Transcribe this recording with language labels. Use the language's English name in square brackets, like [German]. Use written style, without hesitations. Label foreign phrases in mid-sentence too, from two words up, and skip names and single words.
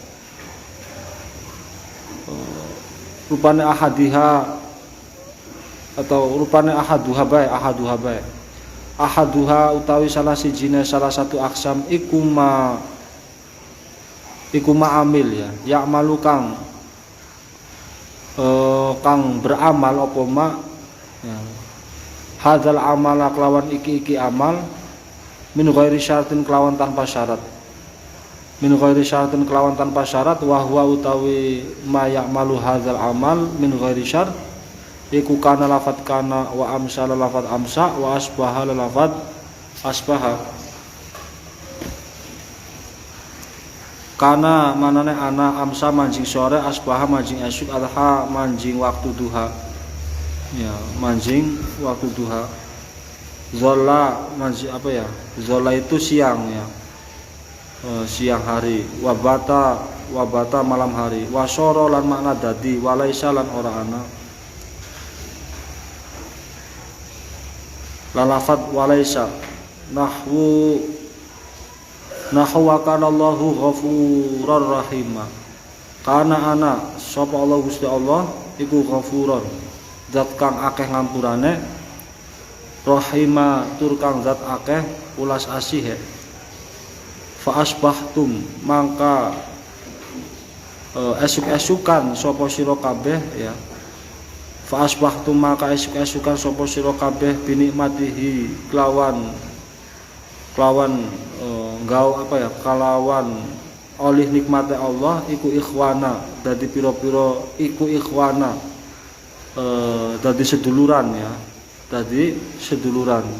[Javanese] rupane ahadiha atau rupane ahaduha bae ahaduha utawi salah satu aksam iku ma'amil ya malu kang beramal apa ma ya. [Arabic] هذا العمل [Javanese] kelawan iki [Arabic] عمل من غير شرط [Javanese] kelawan tanpa syarat [Arabic] وهو [Javanese] utawi [Arabic] ما يعمل هذا العمل من غير شرط [Javanese] iku kana lafat kana [Arabic] وأمسى [Javanese] lafat amsa [Arabic] وأصبح [Javanese] lafat asbaha kana manane ana amsa manjing sore asbaha manjing esuk adha manjing waktu duha ya manjing waktu duha zola manjing apa ya zola itu siang ya siang hari wabata malam hari wasoro lan makna dadi walaisa lan ora ana lalafat walaisa nahwu [Arabic] وكان الله غفورا رحيما [Javanese] kana ana sapa Allah Gusti Allah iku ghafurun zat kang akeh ngampurane rahima tur kang zat akeh ulas asih [Arabic] فأصبحتم [Javanese] mangka esuk-esukan sapa sira kabeh ya [Arabic] فأصبحتم [Javanese] maka esuk-esukan sapa sira kabeh binikmatihi kelawan kalawan oleh nikmate Allah iku ikhwana dadi pira-pira iku ikhwana dadi seduluran ya dadi seduluran